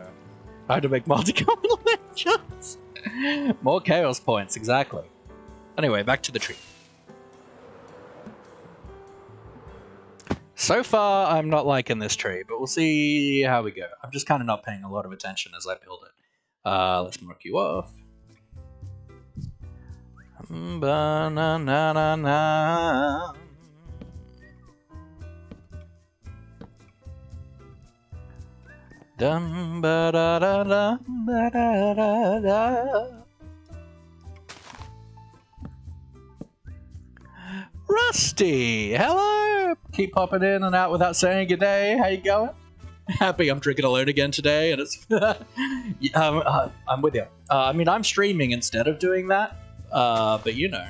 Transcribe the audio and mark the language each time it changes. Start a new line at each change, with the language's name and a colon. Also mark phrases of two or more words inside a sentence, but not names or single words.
English: I had to make multi-combinations. More chaos points, exactly. Anyway, back to the tree. So far, I'm not liking this tree, but we'll see how we go. I'm just kind of not paying a lot of attention as I build it. Let's mark you off. Ba-na-na-na-na. Dum ba da da da ba da da da. Run! Rusty, hello! Keep popping in and out without saying good day. How you going? Happy I'm drinking alone again today, and it's... I'm with you. I mean, I'm streaming instead of doing that, but you know.